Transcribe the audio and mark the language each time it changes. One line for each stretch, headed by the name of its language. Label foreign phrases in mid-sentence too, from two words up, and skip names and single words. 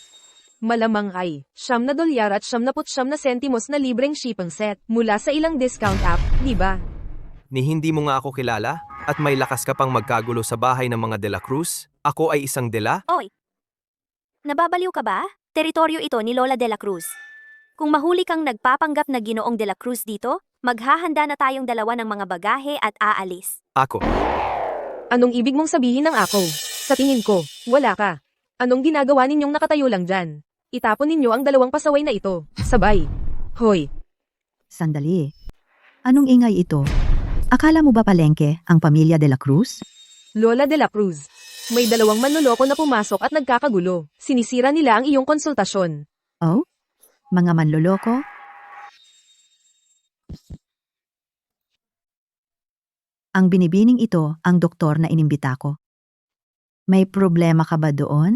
Filipino: Malamang ay, $9 at 79 na sentimos na libreng
English: shipping set
Filipino: mula sa ilang
English: discount app,
Filipino: di ba? Ni hindi mo nga ako kilala at may lakas ka pang magkagulo sa bahay ng mga De La Cruz? Ako ay isang De La? Oy! Nababaliw ka ba? Teritoryo ito ni Lola de la Cruz. Kung mahuli kang nagpapanggap na Ginoong de la Cruz dito, maghahanda na tayong dalawa ng mga bagahe at aalis. Ako. Anong ibig mong sabihin ng ako? Sa tingin ko, wala ka. Anong ginagawa ninyong nakatayo lang dyan? Itapon ninyo ang dalawang pasaway na ito. Sabay. Hoy! Sandali. Anong ingay ito? Akala mo ba palengke ang pamilya de la Cruz? Lola de la Cruz. May dalawang manloloko na pumasok at nagkakagulo. Sinisira nila ang iyong konsultasyon. Oh? Mga manloloko? Ang binibining ito ang doktor na inimbita ko. May problema ka ba doon?